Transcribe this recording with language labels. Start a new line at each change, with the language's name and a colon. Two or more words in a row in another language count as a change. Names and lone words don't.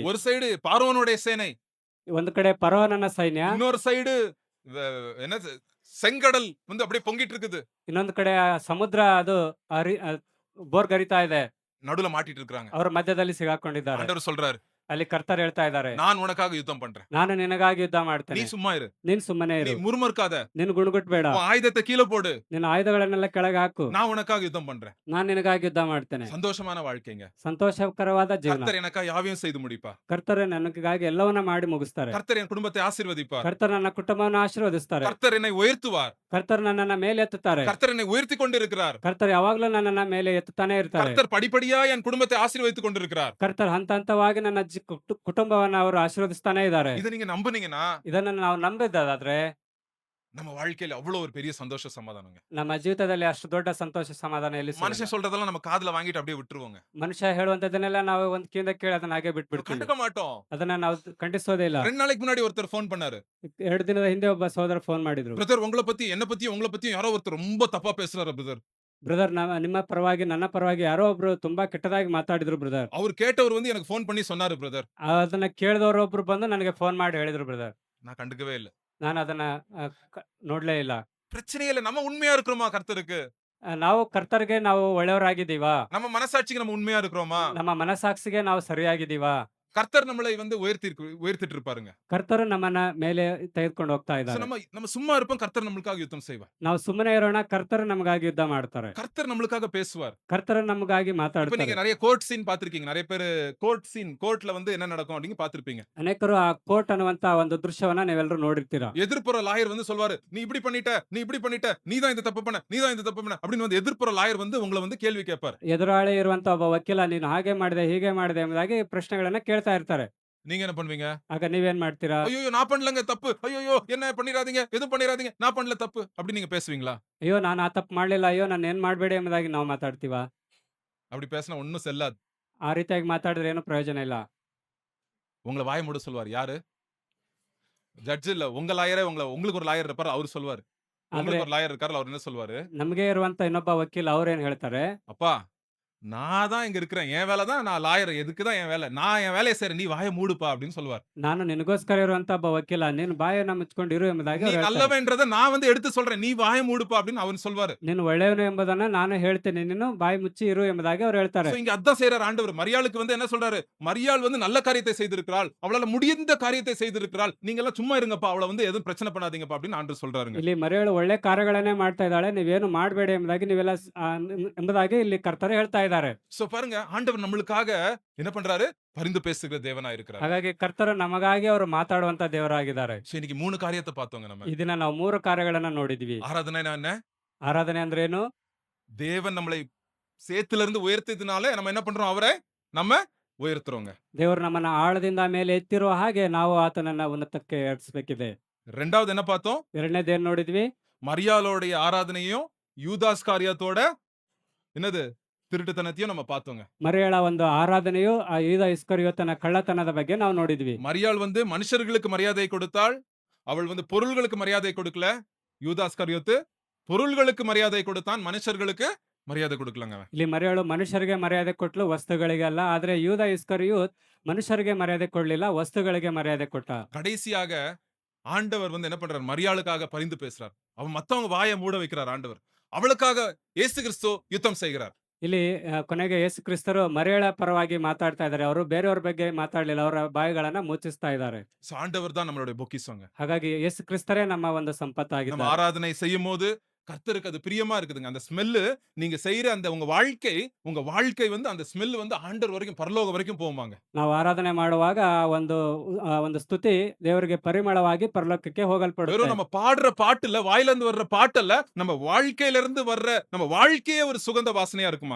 Tamil: ஒரு சைடு பார்வோனுடைய சேனை,
Kannada: ಒಂದು ಕಡೆ ಫರೋವನ ಸೈನ್ಯ,
Tamil: இன்னொரு சைடு என்ன செங்கடல் வந்து அப்படியே பொங்கிட்டு இருக்குது.
Kannada: ಇನ್ನೊಂದು ಕಡೆ ಸಮುದ್ರ ಅದು ಬೋರ್ಗರಿತಾ ಇದೆ.
Tamil: நடுவுல மாட்டிட்டு இருக்காங்க.
Kannada: ಅವರ ಮಧ್ಯದಲ್ಲಿ ಸಿಗಾಕೊಂಡಿದ್ದಾರೆ.
Tamil: ஆண்டவர் சொல்றாரு,
Kannada: ಅಲ್ಲಿ ಕರ್ತರು ಹೇಳ್ತಾ ಇದ್ದಾರೆ,
Tamil: நான் உனக்காக யுத்தம் பண்றேன்,
Kannada: ನಾನು ನಿನಗಾಗಿ ಯುದ್ಧ
Tamil: நீ
Kannada: ಮಾಡ್ತೇನೆ,
Tamil: சும்மா இரு,
Kannada: ನೀನ್ ಸುಮ್ಮನೆ
Tamil: நீ
Kannada: ಇರು,
Tamil: முறுமுறுக்காத,
Kannada: ನೀನು ಗುಣಗುಟ್ಬೇಡ,
Tamil: உன் ஆயுதத்தை கீழே போடு,
Kannada: ನಿನ್ನ ಆಯುಧಗಳನ್ನೆಲ್ಲ ಕೆಳಗೆ ಹಾಕು,
Tamil: நான் உனக்காக யுத்தம் பண்றேன்.
Kannada: ನಾನು ನಿನಗಾಗಿ ಯುದ್ಧ ಮಾಡ್ತೇನೆ.
Tamil: சந்தோஷமான வாழ்க்கைங்க.
Kannada: ಸಂತೋಷಕರವಾದ ಜೀವನ.
Tamil: கர்த்தர் எனக்கா யாவையும் செய்து முடிப்பார்.
Kannada: ಕರ್ತರು ನನಗಾಗಿ ಎಲ್ಲವನ್ನ ಮಾಡಿ ಮುಗಿಸ್ತಾರೆ.
Tamil: கர்த்தர் என் குடும்பத்தை ஆசீர்வதிப்பார்.
Kannada: ಕರ್ತರು ನನ್ನ ಕುಟುಂಬವನ್ನು ಆಶೀರ್ವದಿಸ್ತಾರೆ.
Tamil: கர்த்தர் என்னை உயர்த்துவார்.
Kannada: ಕರ್ತರು ನನ್ನನ್ನ ಮೇಲೆ ಎತ್ತುತ್ತಾರೆ.
Tamil: கர்த்தர் என்னை உயர்த்தி கொண்டிருக்கிறார்.
Kannada: ಕರ್ತರು ಯಾವಾಗ್ಲೂ ನನ್ನನ್ನ ಮೇಲೆ ಎತ್ತುತ್ತಾನೆ ಇರ್ತಾರೆ.
Tamil: கர்த்தர் படிப்படியா என் குடும்பத்தை ஆசீர்வதித்துக் கொண்டிருக்கிறார்.
Kannada: ಕರ್ತರು ಹಂತ ಹಂತವಾಗಿ ನನ್ನ ಕುಟುಂಬವನ್ನ ಅವರು ಆಶೀರ್ವದಿಸ್ತಾನೆ ಇದ್ದಾರೆ.
Tamil: இதை நீங்க நம்புனீங்கன்னா
Kannada: ಇದನ್ನ ನಾವು ನಂಬಿದ್ದಾದ್ರೆ
Tamil: நம்ம வாழ்க்கையில அவ்வளவு ஒரு பெரிய சந்தோஷ சமாதானங்க.
Kannada: ನಮ್ಮ ಜೀವಿತದಲ್ಲಿ ಅಷ್ಟು ದೊಡ್ಡ ಸಂತೋಷ ಸಮಾಧಾನ ಎಲ್ಲಿ ಸಿಗಲ್ಲ.
Tamil: மனுஷன் சொல்றதெல்லாம் நம்ம காதுல வாங்கிட்டு அப்படியே விட்டுருவோங்க.
Kannada: ಮನುಷ್ಯ ಹೇಳುವಂತದನ್ನೆಲ್ಲ ನಾವು ಒಂದ್ ಕಿಂದ ಕೇಳಿ ಅದನ್ನ ಹಾಗೆ ಬಿಟ್ಬಿಡ್ತೀವಿ.
Tamil: கண்டுக்க மாட்டோம்.
Kannada: ಅದನ್ನ ನಾವು ಖಂಡಿಸೋದೇ ಇಲ್ಲ.
Tamil: 2 நாளைக்கு முன்னாடி ஒருத்தர் ஃபோன் பண்ணாரு.
Kannada: 2 ದಿನದ ಹಿಂದೆ ಒಬ್ಬ ಸಹೋದರ ಫೋನ್ ಮಾಡಿದ್ರು.
Tamil: பிரதர் உங்களை பத்தி உங்களை பத்தியும் யாரோ ஒருத்தர் ரொம்ப தப்பா பேசுறாரு பிரதர்.
Kannada: ಬ್ರದರ್, ನಿಮ್ಮ ಪರವಾಗಿ ನನ್ನ ಪರವಾಗಿ ಯಾರೋ ಒಬ್ರು ತುಂಬಾ ಕೆಟ್ಟದಾಗಿ ಮಾತಾಡಿದ್ರು ಬ್ರದರ್.
Tamil: அவர் கேட்டவர் வந்து எனக்கு ஃபோன் பண்ணி சொன்னாரு பிரதர்.
Kannada: ಅದನ್ನ ಕೇಳಿದವರು ಒಬ್ರು ಬಂದು ನನಗೆ ಫೋನ್ ಮಾಡಿ ಹೇಳಿದ್ರು ಬ್ರದರ್.
Tamil: நான் கண்டுக்கவே இல்ல.
Kannada: ನಾನು ಅದನ್ನ ನೋಡ್ಲೇ ಇಲ್ಲ.
Tamil: பிரச்சனையே இல்ல. நம்ம உண்மையா இருக்கிறோமா கர்த்தருக்கு?
Kannada: ನಾವು ಕರ್ತರಿಗೆ ನಾವು ಒಳ್ಳೆಯವರಾಗಿದ್ದೀವಾ?
Tamil: நம்ம மனசாட்சிக்கு நம்ம உண்மையா இருக்கிறோமா?
Kannada: ನಮ್ಮ ಮನಸಾಕ್ಷಿಗೆ ನಾವು ಸರಿಯಾಗಿದ್ದೀವಾ?
Tamil: கர்த்தர் நம்மளை வந்து உயர்த்திட்டு இருப்பாருங்க.
Kannada: ಕರ್ತರು ನಮ್ಮನ್ನ ಮೇಲೆ ತೆಗೆದುಕೊಂಡು ಹೋಗ್ತಾ So ಇದ್ದಾರೆ.
Tamil: நம்ம சும்மா இருப்போம், கர்த்தர் நம்மளுக்காக யுத்தம் செய்வார்.
Kannada: ನಾವು ಸುಮ್ಮನೆ ಇರೋಣ, ಕರ್ತರು ನಮಗಾಗಿ ಯುದ್ಧ ಮಾಡ್ತಾರೆ.
Tamil: கர்த்தர் நம்மளுக்காக பேசுவார்.
Kannada: ಕರ್ತರು ನಮಗಾಗಿ
Tamil: இப்ப
Kannada: ಮಾತಾಡ್ತಾರೆ.
Tamil: நீங்க நிறைய கோர்ட் சீன் பாத்திருக்கீங்க. நிறைய பேரு கோர்ட்ல வந்து என்ன நடக்கும் அப்படின்னு பாத்திருப்பீங்க.
Kannada: ಅನೇಕರು ಆ ಕೋರ್ಟ್ ಅನ್ನುವಂತ ಒಂದು ದೃಶ್ಯವನ್ನ ನೀವೆಲ್ಲರೂ ನೋಡಿರ್ತೀರಾ.
Tamil: எதிர்ப்புற லாயர் வந்து சொல்வாரு, நீ இப்படி பண்ணிட்ட, நீ தான் இந்த தப்பு பண்ண அப்படின்னு வந்து எதிர்ப்புற லாயர் வந்து உங்களை வந்து கேள்வி கேட்பார்.
Kannada: ಎದುರಾಳಿ ಇರುವಂತ ಒಬ್ಬ ವಕೀಲ, ನೀನು ಹಾಗೆ ಮಾಡಿದೆ ಹೀಗೆ ಮಾಡಿದೆ ಎಂಬುದಾಗಿ ಪ್ರಶ್ನೆಗಳನ್ನ ಕೇಳ್ತಾ ಇರ್ತಾರೆ.
Tamil: நீங்க என்ன பண்ணுவீங்க?
Kannada: ಆಗ ನೀವೇನ್ ಮಾಡ್ತೀರಾ?
Tamil: ஐயோ நான் பண்ணலங்க தப்பு, ஐயோ என்ன பண்ணிராதீங்க, எதுவும் பண்ணிராதீங்க, நான் பண்ணல தப்பு அப்படி நீங்க பேசுவீங்களா?
Kannada: ಅಯ್ಯೋ ನಾನು ಆ ತಪ್ಪು ಮಾಡ್ಲಿಲ್ಲ, ಅಯ್ಯೋ ನಾನು ಏನ್ ಮಾಡ್ಬೇಡಿ ಎಂಬುದಾಗಿ ನಾವು ಮಾತಾಡ್ತೀವ?
Tamil: அப்படி பேசினா ஒன்னும் செல்லாது.
Kannada: ಆ ರೀತಿಯಾಗಿ ಮಾತಾಡಿದ್ರೆ ಏನು ಪ್ರಯೋಜನ ಇಲ್ಲ.
Tamil: உங்களை வாய மூட சொல்வார். யாரு? ஜட்ஜ் இல்ல, உங்க லாயரே. உங்களுக்கு ஒரு லாயர் இருப்பாரு, அவர் சொல்வாரு. உங்களுக்கு ஒரு லாயர் இருக்காரு, அவர் என்ன சொல்வாரு?
Kannada: ನಮಗೆ ಇರುವಂತ ಇನ್ನೊಬ್ಬ ವಕೀಲ ಅವ್ರೇನ್ ಹೇಳ್ತಾರೆ?
Tamil: அப்பா நான் தான் இங்க இருக்கிறேன், என் வேலை தான், நான் லாயர், எதுக்கு தான் என் வேலை, நான் என் வேலையை செய்றேன், நீ வாயை மூடுப்பா அப்படின்னு சொல்லுவார்.
Kannada: ನಾನು ನಿನಗೋಸ್ಕರ ಇರುವಂತ ಒಬ್ಬ ವಕೀಲ, ನೀನು ಬಾಯನ್ನ ಮುಚ್ಕೊಂಡು ಇರು ಎಂಬುದಾಗಿ
Tamil: நீ
Kannada: ಅವ್ರು ಹೇಳ್ತಾರೆ.
Tamil: நல்லவன்றத நான் வந்து எடுத்து சொல்றேன், நீ வாயை மூடுப்பா அப்படின்னு அவன் சொல்வாரு.
Kannada: ನೀನು ಒಳ್ಳೆಯವನು ಎಂಬುದನ್ನ ನಾನು ಹೇಳ್ತೇನೆ, ನೀನು ಬಾಯಿ ಮುಚ್ಚಿ ಇರು ಎಂಬುದಾಗಿ ಅವ್ರು ಹೇಳ್ತಾರೆ.
Tamil: So, இங்க அதான் செய்றார் ஆண்டவர். மரியாளுக்கு வந்து என்ன சொல்றாரு? மரியாள் வந்து நல்ல காரியத்தை செய்திருக்கிறாள், அவளால முடிந்த காரியத்தை செய்திருக்கிறாள், நீங்க எல்லாம் சும்மா இருங்கப்பா, அவளை வந்து எதுவும் பிரச்சனை பண்ணாதீங்கப்பா அப்படின்னு ஆண்டவர் சொல்றாருங்க.
Kannada: ಇಲ್ಲಿ ಮರಿಯಳು ಒಳ್ಳೆ ಕಾರ್ಯಗಳನ್ನೇ ಮಾಡ್ತಾ ಇದ್ದಾಳೆ, ನೀವೇನು ಮಾಡಬೇಡಿ ಎಂಬುದಾಗಿ ನೀವೆಲ್ಲ ಎಂಬುದಾಗಿ ಇಲ್ಲಿ ಕರ್ತರು ಹೇಳ್ತಾ ಇದ್ದಾರೆ.
Tamil: சோ பாருங்க, ஆண்டவர் நம்மளுக்காக என்ன பண்றாரு? பரிந்து பேசுகிற தேவனா இருக்கிறார்.
Kannada: ಹಾಗಾಗಿ ಕರ್ತರು ನಮಗಾಗಿ ಅವರು ಮಾತಾಡುವಂತ ದೇವರಾಗಿದ್ದಾರೆ.
Tamil: சோ இன்னைக்கு 3 காரியத்தை பார்த்தோங்க நம்ம.
Kannada: ಈ ದಿನ ನಾವು 3 ಕಾರ್ಯಗಳನ್ನ ನೋಡಿದ್ವಿ.
Tamil: ஆராதனைனா என்ன?
Kannada: ಆರಾಧನೆ ಅಂದ್ರೆ ಏನು?
Tamil: தேவன் நம்மளை சேத்துல இருந்து உயர்த்தியதுனால நம்ம என்ன பண்றோம்? அவரை நம்ம உயர்த்துறோங்க.
Kannada: ದೇವರು ನಮ್ಮನ್ನ ಆಳದಿಂದ ಮೇಲೆ ಎತ್ತಿರುವ ಹಾಗೆ ನಾವು ಆತನನ್ನ ಉನ್ನತಕ್ಕೆ ಏರಿಸಬೇಕಿದೆ.
Tamil: ரெண்டாவது என்ன பார்த்தோம்?
Kannada: ಎರಡನೇದೇನ್ ನೋಡಿದ್ವಿ?
Tamil: மரியாளோடைய ஆராதனையும் யூதாஸ் காரியத்தோட என்னது திருட்டுத்தனத்தையும் நம்ம பார்த்தோங்க.
Kannada: ಮರಿಯಳ ಒಂದು ಆರಾಧನೆಯು ಆ ಯೂದ ಇಸ್ಕರಿಯೋತನ ಕಳ್ಳತನದ ಬಗ್ಗೆ ನಾವು ನೋಡಿದ್ವಿ.
Tamil: மரியாள் வந்து மனுஷர்களுக்கு மரியாதை கொடுத்தாள், அவள் வந்து பொருள்களுக்கு மரியாதை கொடுக்கல. யூதாஸ் காரியோத்து பொருள்களுக்கு மரியாதை கொடுத்தான், மனுஷர்களுக்கு மரியாதை கொடுக்கலங்க.
Kannada: ಇಲ್ಲಿ ಮರಿಯಳು ಮನುಷ್ಯರಿಗೆ ಮರ್ಯಾದೆ ಕೊಟ್ಲು, ವಸ್ತುಗಳಿಗೆ ಅಲ್ಲ. ಆದ್ರೆ ಯೂದ ಇಸ್ಕರಿಯೋತ್ ಮನುಷ್ಯರಿಗೆ ಮರ್ಯಾದೆ ಕೊಡ್ಲಿಲ್ಲ, ವಸ್ತುಗಳಿಗೆ ಮರ್ಯಾದೆ ಕೊಟ್ಟ.
Tamil: கடைசியாக ஆண்டவர் வந்து என்ன பண்றார்? மரியாளுக்காக பரிந்து பேசுறார். அவ மத்தவங்க வாய மூட வைக்கிறார் ஆண்டவர். அவளுக்காக இயேசு கிறிஸ்து யுத்தம் செய்கிறார்.
Kannada: ಇಲ್ಲಿ ಕೊನೆಗೆ ಯೇಸು ಕ್ರಿಸ್ತರು ಮರಿಯಳ ಪರವಾಗಿ ಮಾತಾಡ್ತಾ ಇದ್ದಾರೆ. ಅವರು ಬೇರೆಯವ್ರ ಬಗ್ಗೆ ಮಾತಾಡ್ಲಿಲ್ಲ. ಅವರ ಬಾಯಿಗಳನ್ನ ಮುಚ್ಚಿಸ್ತಾ ಇದ್ದಾರೆ.
Tamil: சோ ஆண்டவர் தான் நம்மளுடைய பொக்கிஷங்க.
Kannada: ಹಾಗಾಗಿ ಯೇಸು ಕ್ರಿಸ್ತರೇ ನಮ್ಮ ಒಂದು
Tamil: நம்ம
Kannada: ಸಂಪತ್ತಾಗಿದ್ದಾರೆ.
Tamil: ஆராதனை செய்யும்போது கர்த்தருக்கு அது பிரியமா இருக்குதுங்க. அந்த ஸ்மெல்லு நீங்க செய்ற அந்த உங்க வாழ்க்கை வந்து அந்த ஸ்மெல் வந்து ஆண்டவர் வரைக்கும் பரலோகம் வரைக்கும் போகுமாங்க.
Kannada: ನಾವು ಆರಾಧನೆ ಮಾಡುವಾಗ ಒಂದು ಸ್ತುತಿ ದೇವರಿಗೆ ಪರಿಮಳವಾಗಿ ಪರಲೋಕಕ್ಕೆ ಹೋಗಲ್ಪಡುತ್ತೆ.
Tamil: வெறும் நம்ம பாடுற பாட்டு இல்ல, வாயில இருந்து வர்ற பாட்டு இல்ல, நம்ம வாழ்க்கையில இருந்து வர்ற நம்ம வாழ்க்கையே ஒரு சுகந்த வாசனையா இருக்குமாங்க.